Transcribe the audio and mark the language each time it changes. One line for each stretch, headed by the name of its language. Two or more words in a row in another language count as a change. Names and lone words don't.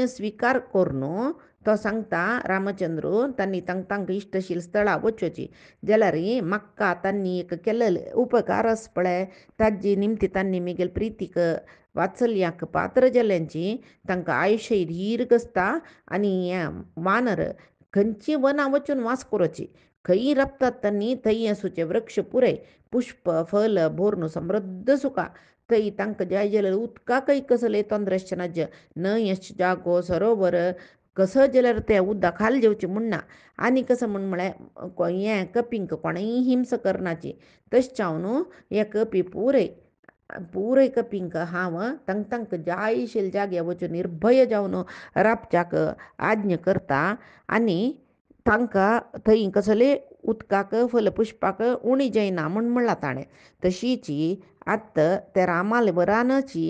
Konkani: स्वीकार करून तो सांगता रामचंद्र तांणी तांकां इष्टशील स्थळा वचोची जाल्यार म्हाका तांणी एक केलेले उपकार आस पळय ताजे निमती तांणी मिगेल प्रितीक वात्सल्याक पात्र जाल्यांची तांकां आयुश्य दीर्घ आसता आनी वानर खंयची वनां वचून वास करची खंय रपतात तांणी थंय आसूचे वृक्ष पुरय पुष्प फल भोरन समृद्ध सुका थंय तांकां जाय जाल्यार उदकाकय कसले तोंदरे नज न्हंय जागो सरोवर कसं जाल्यार तें उदक खाल जेवचें म्हणना आनी कसं म्हळ्यार हें कपींक कोणेय हिंस करनाची तशें हांव हे कपी पुरय कपींक हांव तांकां जाय आशिल्ले जाग्यार वचून निर्भय जावन राबच्याक आज्ञा करता आनी तांकां थंय कसले उदकाक फलपुश्पाक उणी जायना म्हणला ताणें तशीच आत्तां त्या रामाले वरानची